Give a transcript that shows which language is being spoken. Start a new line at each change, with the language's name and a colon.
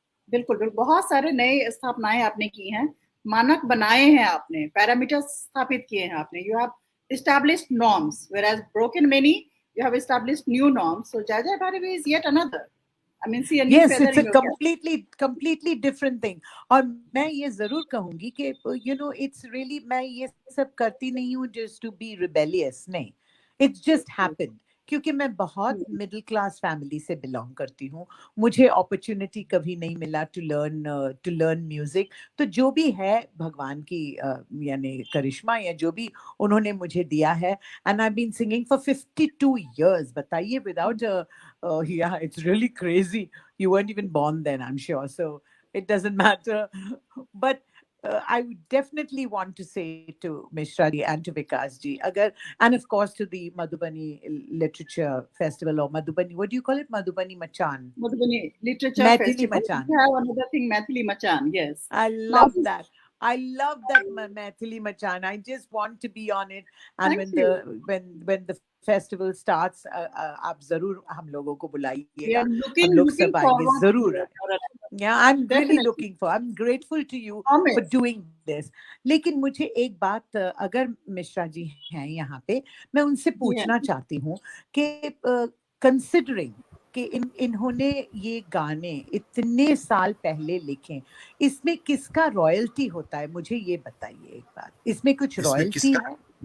Hindi: बिल्कुल, बहुत सारे नए स्थापनाएं आपने की हैं, मानक बनाए हैं आपने, पैरामीटर्स स्थापित किए हैं आपने.
English: You have established norms, whereas broken many, you have established new norms. So Jai Jai Bhargavi is yet another. I mean, see, yes, it's a completely different thing.
Hindi: और मैं ये जरूर कहूँगी कि
English: it's really,
Hindi: मैं ये सब करती नहीं हूँ
English: just to be rebellious,
Hindi: नहीं.
English: It's just happened.
Hindi: क्योंकि मैं बहुत मिडिल क्लास फैमिली से बिलोंग करती हूँ, मुझे अपॉर्चुनिटी कभी नहीं मिला
English: To learn music.
Hindi: तो जो भी है भगवान की यानी करिश्मा, या जो भी उन्होंने मुझे दिया है,
English: And I been singing for 52 years.
Hindi: बताइए,
English: Without yeah, it's really crazy. You weren't even born then, I'm sure, so it doesn't matter. But I would definitely want to say to Mishra ji and to Vikas ji, and of course to the Madhubani Literature Festival, or Madhubani, what do you call it? Madhubani Machan. Madhubani Literature Maithili Festival. Machan. We have another thing, Maithili Machan, yes. I love that. I love that Maithili Machan. I just want to be on it. And when the festival starts,
Hindi: आप जरूर हम लोगों को बुलाइएगा. हम लोग सब आएंगे जरूर.
English: Yeah, I'm really looking for. I'm grateful to you for doing this.
Hindi: लेकिन मुझे एक बात, अगर मिश्रा जी हैं यहाँ पे, मैं उनसे पूछना चाहती हूँ कि considering कि इन्होंने ये गाने इतने साल पहले लिखे, इसमें किसका रॉयल्टी होता है? मुझे ये बताइए एक बात. इसमें कुछ रॉयल्टी है?